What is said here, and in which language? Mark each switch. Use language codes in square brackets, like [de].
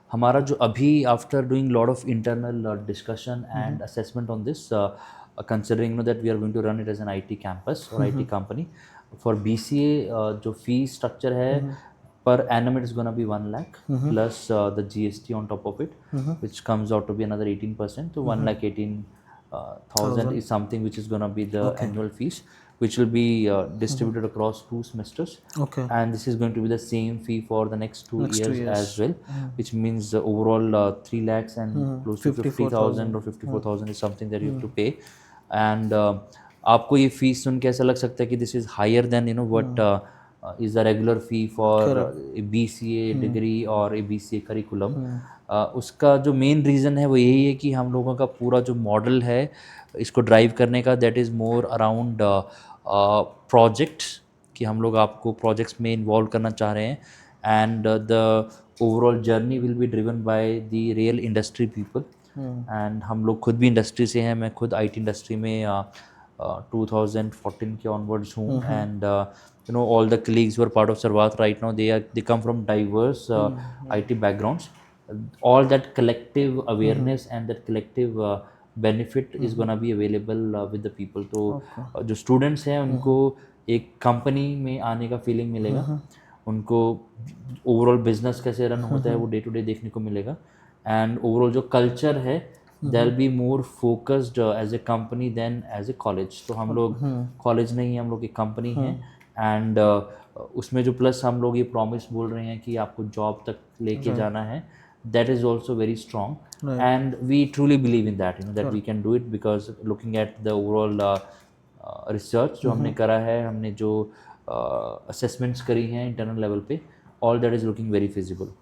[hi] हमारा जो अभी [en] after doing lot of internal discussion and assessment on this, considering that we are going to run it as an IT campus और IT company, for BCA [hi] जो fees structure है [en] per annum it is going to be 1 lakh plus the GST on top of it, which comes out to be another 18%. So 1,18,000 is something which is going to be the annual fees, which will be distributed across 2 semesters. Okay. And this is going to be the same fee for the next 2 years as well, which means overall 3 lakhs and close to 50,000 or 54,000 is something that you have to pay. [hi] And आपको ये fees सुन के ऐसा लग सकता है कि [en] this is higher than what is the regular fee for Correct. a BCA degree or a BCA curriculum. [hi] उसका जो मेन रीज़न है वो यही है कि हम लोगों का पूरा जो मॉडल है इसको ड्राइव करने का, [en] that is more around projects, [hi] कि हम लोग आपको प्रोजेक्ट्स में इन्वॉल्व करना चाह रहे हैं, [en] And the overall journey will be driven by the real industry people. [hi] And हम लोग खुद भी इंडस्ट्री से हैं, मैं खुद IT इंडस्ट्री में 2014 के ऑनवर्ड्स हूँ, [en] And you know all the colleagues who are part of Sarvat right now, they come from diverse IT backgrounds. All that collective awareness and that collective benefit is gonna be available with the people. [hi] तो जो students हैं उनको एक company में आने का feeling मिलेगा, उनको overall business कैसे run होता है वो day to day देखने को मिलेगा, and overall जो culture है [en] they'll be more focused as a company than as a college. [hi] तो हम लोग college नहीं, हम लोग एक company हैं, एंड उसमें जो प्लस हम लोग ये प्रॉमिस बोल रहे हैं कि आपको जॉब तक लेके जाना है, [en] that is also very strong, and we truly believe in that, that we can do it, because looking at [hi] the overall research जो हमने करा है, हमने जो असेसमेंट्स करी हैं इंटरनल लेवल पे, [en] All that is looking very feasible.